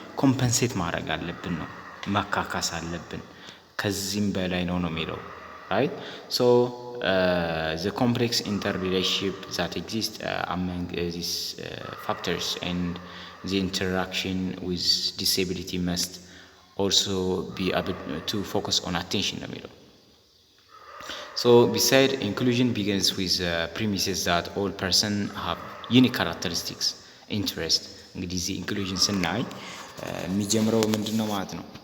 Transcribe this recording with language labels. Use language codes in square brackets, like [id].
[am] ኮምፐንሴት ማድረግ አለብን ነው ማካካስ አለብን ከዚህም በላይ ነው የሚለው right. [en] So the complex interrelationship that exists among these factors and the interaction with disability must also be able to focus on attention ነው የሚለው. So beside inclusion begins with premises that all person have unique characteristics, interest. [am] እንግዲህ እዚህ ኢንክሉዥን ስናይ የሚጀምረው ምንድነው ማለት ነው?